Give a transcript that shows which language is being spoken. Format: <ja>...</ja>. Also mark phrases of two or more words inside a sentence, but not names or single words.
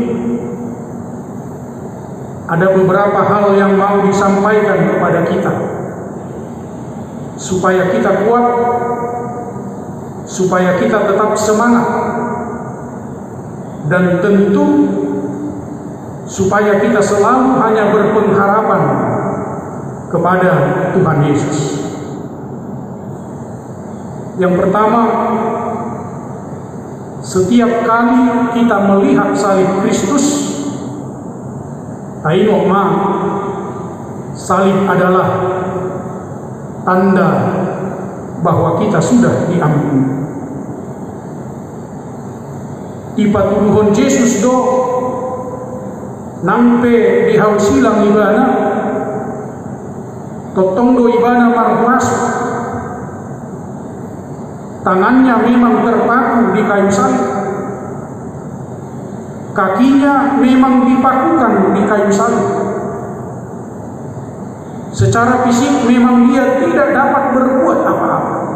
<id>ada beberapa hal yang mau disampaikan kepada kita supaya kita kuat, supaya kita tetap semangat, dan tentu supaya kita selalu hanya berpengharapan kepada Tuhan Yesus. Yang pertama, setiap kali kita melihat salib Kristus,</id> <bbc>tainok ma,</bbc> <id>salib adalah tanda bahwa kita sudah diampuni.</id> <bbc>Ipatuduhon Yesus do nampe dihausilang ibana, totong do ibana marhuasu.</bbc> <id>Tangannya memang terpaku di kayu salib, Kakinya memang dipakukan di kayu salib. Secara fisik memang dia tidak dapat berbuat apa-apa.</id>